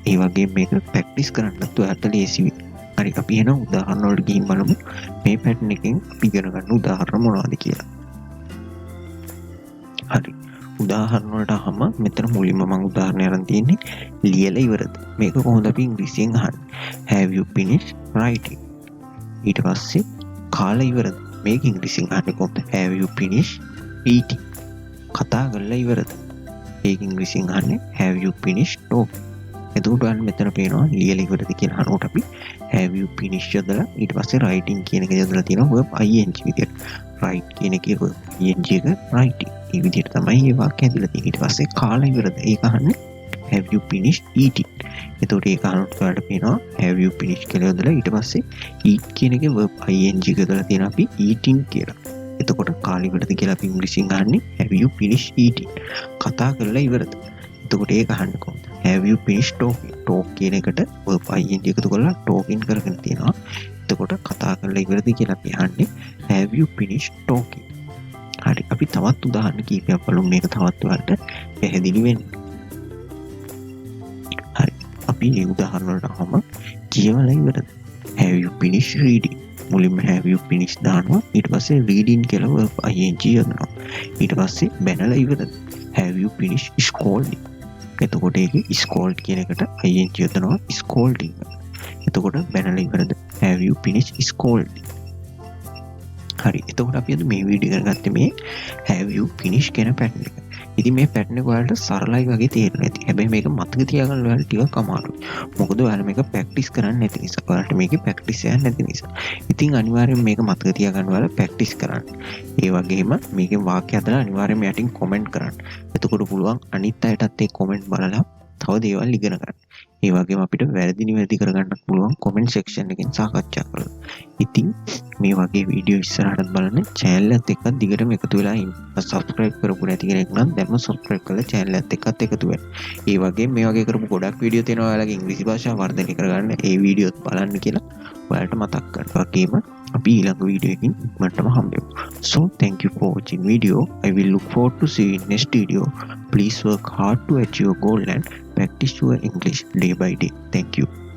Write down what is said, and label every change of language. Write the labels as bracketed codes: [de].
[si] ඒ වගේම මේක ප්‍රැක්ටිස් කරන්නත් ඔයාලට ලේසි වෙයි. හරි අපි එහෙනම් උදාහරණ වලට ගිහින් බලමු මේ පැටර්න් එකෙන් අපි ඉගෙන ගන්න උදාහරණ මොනවද කියලා. හරි උදාහරණ වලට අහම මෙතන මුලින්ම මම උදාහරණය අරන් තියෙන්නේ ලියලා ඉවරද? මේක කොහොමද අපි ඉංග්‍රීසියෙන් අහන්නේ? [en] have you finished writing? [si] ඊට පස්සේ කාලා ඉවරද? මේක ඉංග්‍රීසියෙන් අහන්නේ කොහොමද? [en] have you finished eating? [si] කතා කරලා ඉවරද? ඒක ඉංග්‍රීසියෙන් අහන්නේ [en] have you finished talking? [si] එතකොට ඔයාලට මෙතන පේනවා ලියලා ඉවරද කියලා අහනකොට අපි [en] have you finished [si] යොදලා ඊට පස්සේ writing කියන එක යොදලා තියෙනවා verb ing විදියට. write කියන එකේ verb ing එක writing. මේ විදියට තමයි මේ වාක්‍ය ඇදලා තියෙන්නේ. ඊට පස්සේ කාලා ඉවරද? ඒක අහන්නේ [en] have you finished eating? [si] එතකොට ඒක අහනකොට ඔයාලට පේනවා [en] have you finished [si] කියලා යොදලා ඊට පස්සේ eat කියන එකේ verb ing එක යොදලා තියෙනවා අපි eating කියලා. එතකොට කාලා ඉවරද කියලා අපි ඉංග්‍රීසියෙන් අහන්නේ [en] have you finished eating? [si] කතා කරලා ඉවරද? එතකොට ඒක අහන්නේ කොහොමද? [en] have you finished talking? [si] talk කියන එකට verb ing එකතු කරලා talking කරගෙන තියෙනවා. එතකොට කතා කරලා ඉවරද කියලා අපි අහන්නේ [en] have you finished talking? [si] හරි අපි තවත් උදාහරණ කීපයක් බලමු මේක තවත් ඔයාලට පැහැදිලි වෙන්න. හරි අපි මේ උදාහරණ වලට අහම කියවලා ඉවරද? [en] have you finished reading? [si] මුලින්ම [en] have you finished [si] දානවා ඊට පස්සේ reading කියලා verb ing යොදනවා. ඊට පස්සේ බැනලා ඉවරද? [en] have you finished scolding? [si] එතකොට ඒකේ scold කියන එකට ing යොදනවා scolding. එතකොට බැනලා ඉවරද? [en] have you finished scolding? [si] හරි එතකොට අපි අද මේ වීඩියෝ එක ගත්තේ මේ [en] have you finished [si] කියන පැටර්න් එක. ඉතින් මේ පැටර්න් එක ඔයාලට සරලයි වගේ තේරෙනවා ඇති. හැබැයි මේක මතක තියාගන්න ඔයාලට ටිකක් අමාරුයි. මොකද ඔයාලා මේක ප්‍රැක්ටිස් කරන්නේ නැති නිසා. ඔයාලට මේකේ ප්‍රැක්ටිස් එකක් නැති නිසා. ඉතින් අනිවාර්යයෙන් මේක මතක තියාගන්න ඔයාලා ප්‍රැක්ටිස් කරන්න. ඒ වගේම මේකේ වාක්‍ය හදලා අනිවාර්යයෙන්ම යටින් කමෙන්ට් කරන්න. එතකොට පුළුවන් අනිත් අයටත් ඒ කමෙන්ට් බලලා තව දේවල් ඉගෙන ගන්න. ඒ වගේම අපිට වැරදි නිවැරදි කරගන්නත් පුළුවන් කමෙන්ට් සෙක්ෂන් එකෙන් සාකච්ඡා කරලා. ඉතින් මේ වගේ වීඩියෝ ඉස්සරහටත් බලන්න channel එකත් එක්ක දිගටම එකතු වෙලා ඉන්න. subscribe කරපු නැති කෙනෙක් නම් දැන්ම subscribe කරලා channel එකත් එක්කත් එකතු වෙන්න. ඒ වගේම මේ වගේ කරපු ගොඩක් වීඩියෝ තියෙනවා ඔයාලගේ ඉංග්‍රීසි භාෂාව වර්ධනය කරගන්න. ඒ වීඩියෝත් බලන්න කියලා ඔයාලට මතක් කරනවා. වගේම අපි ඊළඟ වීඩියෝ එකකින් ඉක්මනටම හම්බෙමු. [en] So thank you for watching video. I will look forward to see you in next video. Please work hard to achieve your goal and practice your English day by day. Thank you.